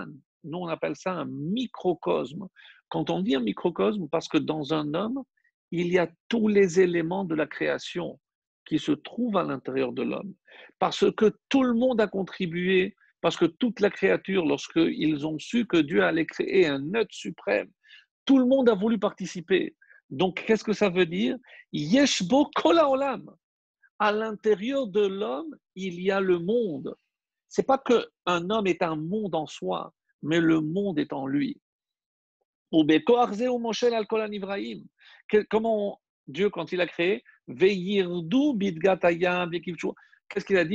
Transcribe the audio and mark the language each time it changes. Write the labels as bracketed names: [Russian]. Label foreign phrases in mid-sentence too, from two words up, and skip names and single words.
[French] Nous, on appelle ça un microcosme. Quand on dit un microcosme, parce que dans un homme, il y a tous les éléments de la création qui se trouvent à l'intérieur de l'homme. Parce que tout le monde a contribué, parce que toute la créature, lorsqu'ils ont su que Dieu allait créer un être suprême, tout le monde a voulu participer. Donc, qu'est-ce que ça veut dire? [Hebrew] יש בו כל העולם. [French] À l'intérieur de l'homme, il y a le monde. C'est pas qu'un homme est un monde en soi, mais le monde est en lui. Comment Dieu, quand il a créé, qu'est-ce qu'il a dit?